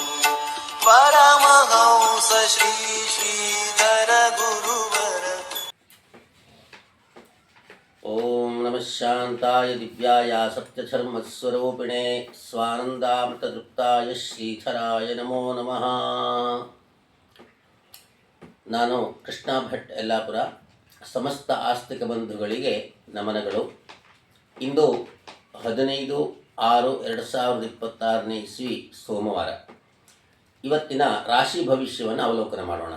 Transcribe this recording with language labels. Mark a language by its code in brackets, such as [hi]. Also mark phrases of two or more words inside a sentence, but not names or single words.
[sa] परमहंस श्री श्रीधर गुरुवर। ओम नमः शांताय दिव्याय सत्यधर्मस्वरूपिणे स्वानंदामृततृप्ताय ಶ್ರೀಧರಾಯ ನಮೋ ನಮಃ. [kn] ನಾನು ಕೃಷ್ಣ ಭಟ್ ಯಲ್ಲಾಪುರ. ಸಮಸ್ತ ಆಸ್ತಿಕ ಬಂಧುಗಳಿಗೆ ನಮನಗಳು. ಇಂದು 15/6/2026 ಇಸ್ವಿ ಸೋಮವಾರ. ಇವತ್ತಿನ ರಾಶಿ ಭವಿಷ್ಯವನ್ನು ಅವಲೋಕನ ಮಾಡೋಣ.